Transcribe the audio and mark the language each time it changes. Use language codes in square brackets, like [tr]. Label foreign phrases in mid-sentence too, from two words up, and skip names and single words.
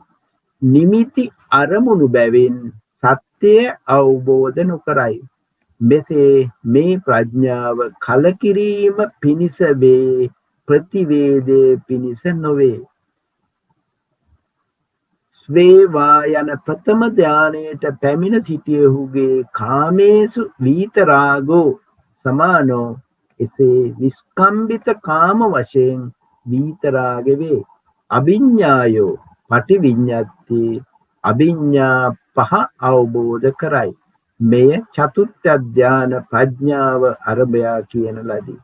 [si] නිමිති අරමුණු බැවින් සත්‍යය අවබෝධ නොකරයි. මෙසේ මේ ප්‍රඥාව කලකිරීම පිණිස වේ, ප්‍රතිවේදයේ පිණිස නොවේ. ස්වේවා යන ප්‍රථම ධානයට පැමිණ සිටියහුගේ [pa] කාමේසු විතරාගෝ සමානෝ, [si] එසේ නිස්කම්බිත කාම වශයෙන් විතරාග වේ. [pa] අභිඥායෝ පටිවිඤ්ඤාති, [si] අභිඥා පහ අවබෝධ කරයි. මෙය චතුත්ථ ධාන ප්‍රඥාව අරබයා කියන ලදී.